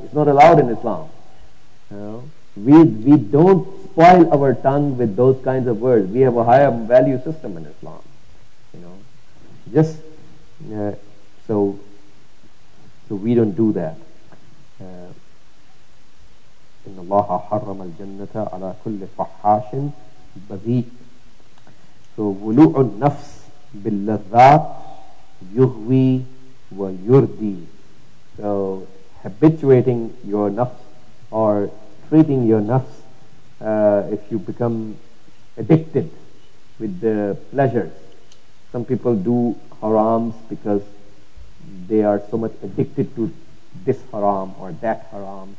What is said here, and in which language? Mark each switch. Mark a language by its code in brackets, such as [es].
[en] It's not allowed in Islam. You know? We don't spoil our tongue with those kinds of words. We have a higher value system in Islam. You know, just so we don't do that. [ar] إن الله حرم الجنة على كل فحاش بذيء. So ولوع النفس باللذات يغوي ويردي. [en] So habituating your nafs or treating your nafs, if you become addicted with the pleasures. Some people do harams because they are so much addicted to this haram or that haram.